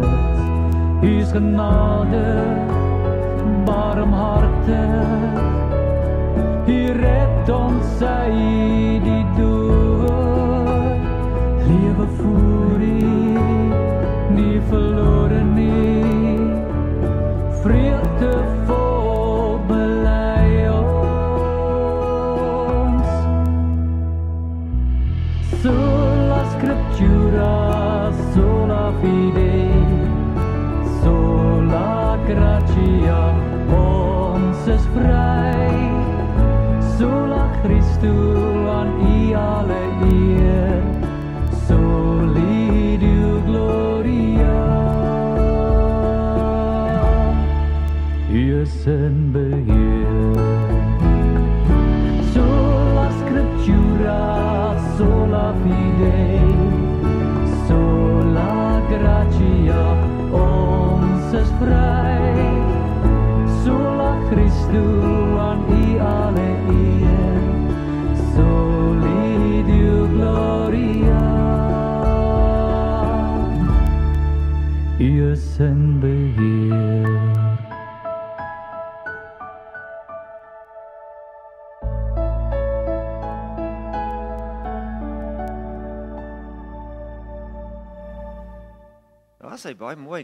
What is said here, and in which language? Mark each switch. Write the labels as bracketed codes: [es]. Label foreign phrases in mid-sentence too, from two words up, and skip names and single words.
[af] U is genade, barmhartig, U red ons uit die dood. Lewe voor U, nie verlore nie, vreugde vol bely ons. [la] Sola scriptura, sola fide, sola gratia, [af] ons is vry. [la] Sola Christus, [af] aan U alle eer, [la] soli Deo gloria. [af] U is in beheer. [la] Sola scriptura, sola fide, sola gratia, [af] ons is vry. [la] Sola Christus, [af] aan U alle eer, [la] soli Deo gloria. [af] U is in beheer. Sy baie mooi.